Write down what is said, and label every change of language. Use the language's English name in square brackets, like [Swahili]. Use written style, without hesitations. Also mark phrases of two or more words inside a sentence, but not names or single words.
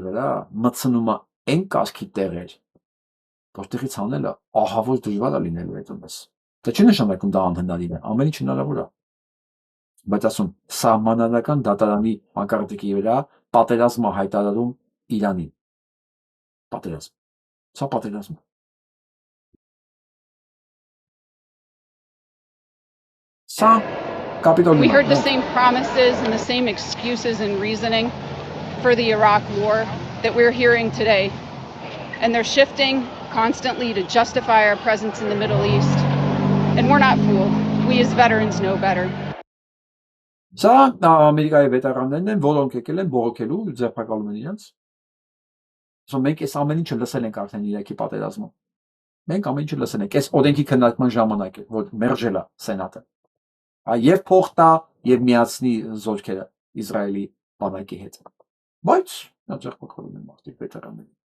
[Armenian] վրա մտցնում է այն կարգի տեղեր, որտեղից անելը ահավոր դժվար է լինելու այդպես։ Դա չի նշանակում դա անհնարին է, ամեն ինչ հնարավոր է։ Բայց ասում սահմանադրական դատարանի մակարդակի վրա պատերազմ է հայտարարում Իրանին։ Պատերազմ։ Սա պատերազմ է։ Սա կապիտոլ։ [English] We heard the same promises and the same excuses and reasoning for the Iraq war that we're hearing today. And they're shifting constantly to justify our presence in the Middle East. And we're not fooled. We as veterans know better. [Armenian] Սա Ամերիկայի վետերաններն են, որոնք եկել են բողոքելու, ձերբակալում են իրենց։ Սա մենք այս ամեն ինչը լսել ենք արդեն Իրաքի պատերազմում։ Մենք ամեն ինչը լսել ենք։ Այս օրենքի քննարկման ժամանակ է, որ մերժել է Սենատը։ Եվ փող տա եւ միացնի զորքերը Իսրայելի բանակի հետ։ Բայց նա ձերբակալում են մարդիկ վետերանները։